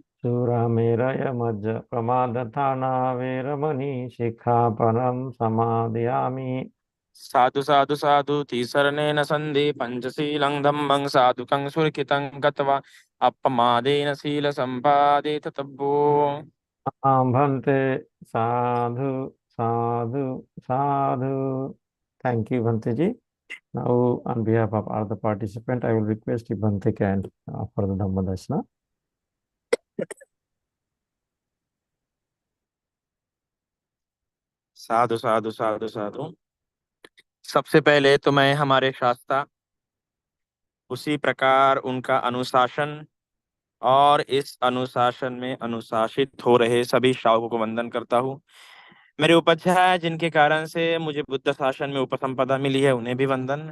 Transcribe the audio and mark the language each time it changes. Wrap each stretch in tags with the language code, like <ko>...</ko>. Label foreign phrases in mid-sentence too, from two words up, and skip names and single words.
<pi>Surameraya majja pramadhathana veramani sikkhapadam samadhiyami. साधु साधु साधु तीसरनेन सन्धि पंचशीलं धम्मं साधुकं सुरक्षितं गत्वा अपमादेन शील संपादे तब्बो। Bhante, sadhu, sadhu, sadhu.</pi> <en>Thank you, Bhante ji. Now, on behalf of all the participants, I will request if Bhante can offer the Dhammadashna.</en> <pi>साधु साधु साधु साधु।</pi> <hi>सबसे पहले तो मैं हमारे शास्त्रा, उसी प्रकार उनका अनुशासन और इस अनुशासन में अनुशासित हो रहे सभी श्रावकों को वंदन करता हूँ। मेरे उपाध्याय जिनके कारण से मुझे बुद्ध शासन में उपसंपदा मिली है, उन्हें भी वंदन।</hi>